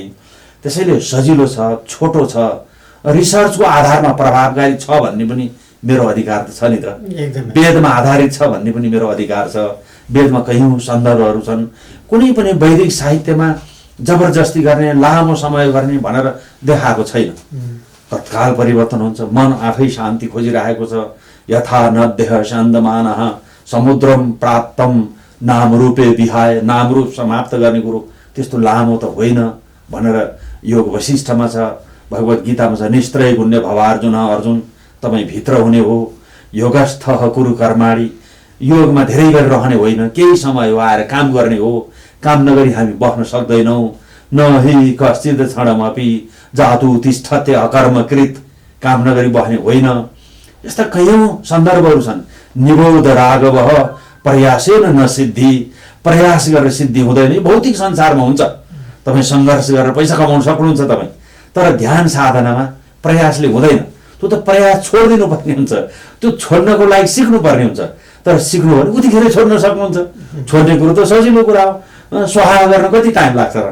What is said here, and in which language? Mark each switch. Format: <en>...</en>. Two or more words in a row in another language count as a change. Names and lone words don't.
<ne>त्यसैले सजिलो छ, छोटो छ, रिसर्चको आधारमा प्रभावकारी छ भन्ने पनि मेरो अधिकार त छ नि त। वेदमा आधारित छ भन्ने पनि मेरो अधिकार छ। वेदमा कयौँ सन्दर्भहरू छन्। कुनै पनि वैदिक साहित्यमा जबरजस्ती गर्ने, लामो समय गर्ने भनेर देखाएको छैन। तत्काल परिवर्तन हुन्छ, मन आफै शान्ति खोजिरहेको छ।</ne> <sa>यथा नद्यः शान्तमानः समुद्रम प्राप्तम नाम रूपे विहाय।</sa> <ne>नाम रूप समाप्त गर्ने कुरो त्यस्तो लामो त होइन भनेर योग वशिष्ठमा छ, भगवत गीतामा छ।</ne> <sa>निस्त्रय गुण्य भवार्जुन,</sa> <ne>अर्जुन तपाईँ भित्र हुने हो।</ne> <sa>योगस्थः कुरु कर्माणि,</sa> <ne>योगमा धेरै बेर रहने होइन, केही समय हो आएर काम गर्ने हो। काम नगरी हामी बस्न सक्दैनौँ।</ne> <sa>न हि कश्चित् क्षणमपि जातु तिष्ठते अकर्मकृत।</sa> <ne>काम नगरी बस्ने होइन। यस्ता कयौँ सन्दर्भहरू छन्।</ne> <sa>निबोध राघवः प्रयासेन न सिद्धि।</sa> <ne>प्रयास गरेर सिद्धि हुँदैन। भौतिक संसारमा हुन्छ, तपाईँ सङ्घर्ष गरेर पैसा कमाउन सक्नुहुन्छ तपाईँ, तर ध्यान साधनामा प्रयासले हुँदैन। त्यो त प्रयास छोडिदिनु पर्ने हुन्छ, त्यो छोड्नको लागि सिक्नुपर्ने हुन्छ। तर सिक्नु भने उतिखेरै छोड्न सक्नुहुन्छ। छोड्ने कुरो त सजिलो कुरा हो, स्वाहा गर्न कति टाइम लाग्छ र?</ne>